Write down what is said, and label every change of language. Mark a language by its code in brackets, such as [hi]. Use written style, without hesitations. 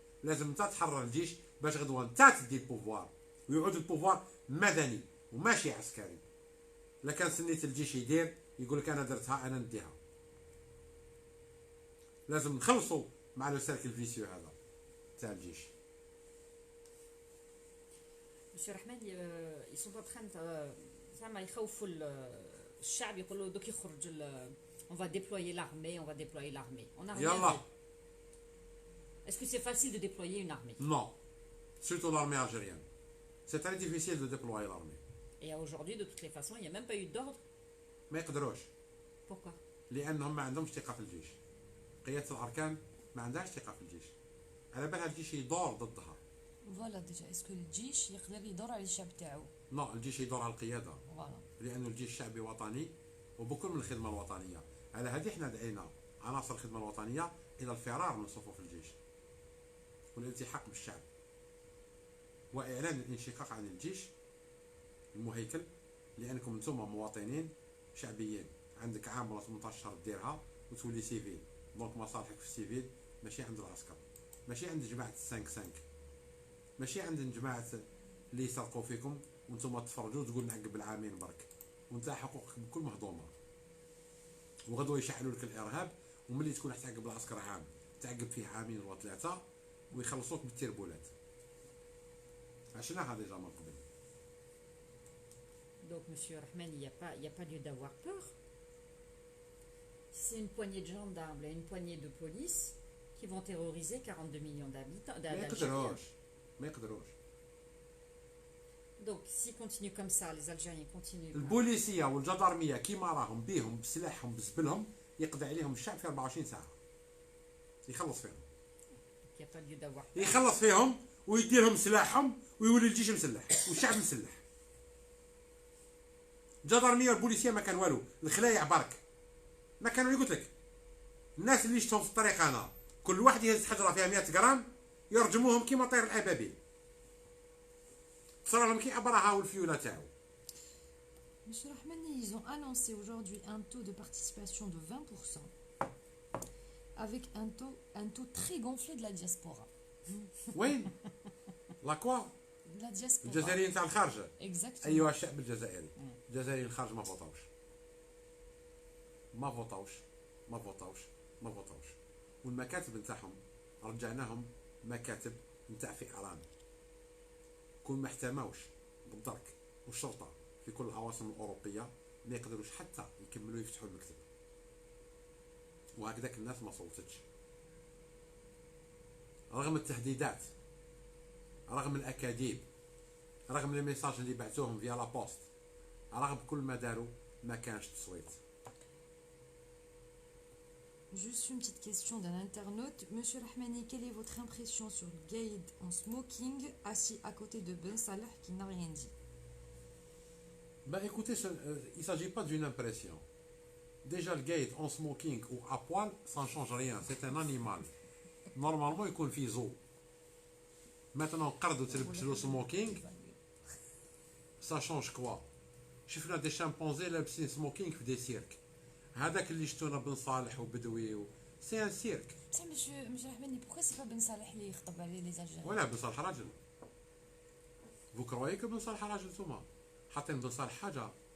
[ar] لازم انت تحرر الجيش باش غدوه انت تدي البوفوار ويعود البوفوار مدني وماشي عسكري. لا كان سنيت الجيش يدير يقول لك انا درتها انا نديها. لازم نخلصوا مع لو سيركل فيسيو هذا تاع الجيش. [fr] Monsieur Rahman, ils sont en train de [ar] زعما يخوفوا الشعب، يقولوا دوك يخرج [fr] on va déployer l'armée, on va déployer l'armée. On a rien [ar] يلا [fr] vu. Est-ce que c'est facile de déployer une armée? Non. Surtout l'armée algérienne. C'est très difficile de déployer l'armée. Et aujourd'hui, de toutes les façons, il n'y a même pas eu d'ordre. [ar] ما يقدروش. [fr] Pourquoi? [ar] لانهم ما عندهمش ثقه في الجيش. قياده الاركان ما عندهاش ثقه في الجيش. على بالها الجيش يدور ضدها. فوالا ديجا اسكو الجيش يقدر يدور على الشعب تاعو؟ لا الجيش يدور على القياده. فوالا. لانه الجيش شعبي وطني وبكل من الخدمه الوطنيه. على هذه احنا دعينا عناصر الخدمه الوطنيه الى الفرار من صفوف الجيش والالتحاق بالشعب واعلان الانشقاق عن الجيش المهيكل، لانكم انتم مواطنين شعبيين، عندك عام ولا 18 شهر ديرها وتولي سيفيل، دونك مصالحك في السيفيل ماشي عند العسكر، ماشي عند جماعه 5 ماشي عند جماعه اللي يسرقوا فيكم وانتم تفرجوا وتقول نعقب العامين برك، وانت حقوقك بكل مهضومه، وغدوه يشعلوا لك الارهاب، وملي تكون تعقب العسكر عام تعقب فيه عامين ولا 3 ويخلصوك بالتربولات. عشنا هذا ديجا من قبل. [fr] Donc, monsieur Rahman, il n'y a pas lieu d'avoir peur. C'est une poignée de gendarmes et une poignée de police qui vont terroriser 42 millions d'habitants. [ar] ما يقدروش ما يقدروش. [fr] Donc, s'ils continuent comme ça, les Algériens continuent. [ar] البوليسيه والجدارميه كيما راهم بيهم بسلاحهم بزبلهم يقضي عليهم الشعب في 24 ساعه. يخلص فيهم. [fr] Il n'y a pas lieu d'avoir peur. [ar] يخلص فيهم ويديرهم سلاحهم ويولي الجيش مسلح والشعب مسلح. الجدارميه والبوليسيه ما كان والو، الخلايع برك. ما كانوا قلت لك الناس اللي شفتهم في الطريق انا كل واحد يهز حجره فيها 100 غرام يرجموهم كيما طير الابابيل. صار لهم كي ابراها والفيوله تاعو. [fr] Monsieur Rahmani, ils ont annoncé aujourd'hui un taux de participation de 20% avec un taux très gonflé de la diaspora. [ar] وين؟ لا كوا؟ [fr] De la diaspora. [ar] الجزائريين تاع الخارج. [fr] Exactement. [ar] ايها الشعب الجزائري. الجزائريين الخارج ما فوطاوش. ما فوطاوش. ما فوطاوش. ما فوطاوش. والمكاتب نتاعهم رجعناهم مكاتب نتاع فئران. كون ما احتماوش بالدرك والشرطه في كل العواصم الاوروبيه ما يقدروش حتى يكملوا يفتحوا المكتب. وهكذاك الناس ما صوتتش رغم التهديدات، رغم الاكاذيب، رغم لي ميساج اللي بعثوهم فيا لا بوست، رغم كل ما داروا ما كانش تصويت. [fr] Juste une petite question d'un internaute. Monsieur Rahmani, quelle est votre impression sur le guide en smoking assis à côté de Ben Salah qui n'a rien dit? Bah écoutez, il ne s'agit pas d'une impression. Déjà le guide en smoking ou à poil, ça ne change rien, c'est un animal. Normalement il [ar] يكون في [fr] zoo. Maintenant [ar] قردو تلبس له [fr] smoking, ça change quoi? [ar] شفنا دي شامبانزي لابسين سموكينغ في دي سيرك. هذاك اللي شفتونا بن صالح وبدوي سي ان سيرك. [fr] Ça, monsieur Rahmani, pourquoi c'est pas Ben Salah qui [ar] يخطب عليه [fr] les Algériens? [ar] ولا بن صالح راجل. [fr] Vous croyez que [ar] بن صالح راجل نتوما؟ حاطين بن صالح حاجه.